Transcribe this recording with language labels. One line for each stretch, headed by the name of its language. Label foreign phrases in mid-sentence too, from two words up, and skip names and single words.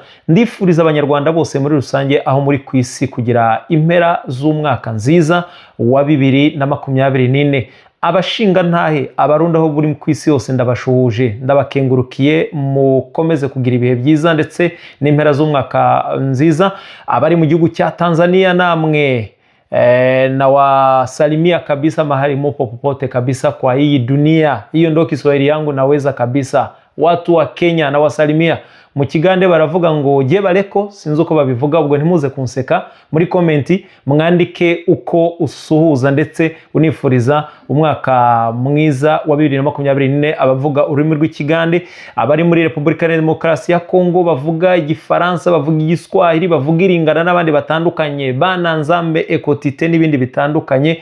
Kinyarwanda: Ndifuriza abanyarwanda bose muri rusange aho muri ku isi kugira impera z'umwaka nziza wa 2024. Abashinga ntahe abarundi aho buri ku isi yose ndabashuhuje, ndabakengurukiye, mukomeze kugira ibihe byiza ndetse n'impera z'umwaka nziza. Abari mu gihugu cya Tanzania namwe
Swahili: na wasalimia kabisa mahali mupo popote kabisa kwa hii dunia. Hiyo ndo Kiswahili yangu naweza kabisa. Watu wa Kenya na wasalimia.
Kinyarwanda: Mu Kigande baravuga ngo
Ganda: je bareko,
Kinyarwanda: sinzi uko babivuga, ubwo ntimuze kunseka. Muri komenti mwandike uko usuhuza ndetse unifuriza umwaka mwiza wa 2024. Abavuga ururimi rw'Ikigande, abari muri Repubulika ya Demokarasi ya Kongo bavuga Igifaransa, bavuga Igiswahili, bavuga Iringara n'abandi batandukanye,
Lingala: Bana Nzambe,
Kinyarwanda: Ekotite n'ibindi bitandukanye.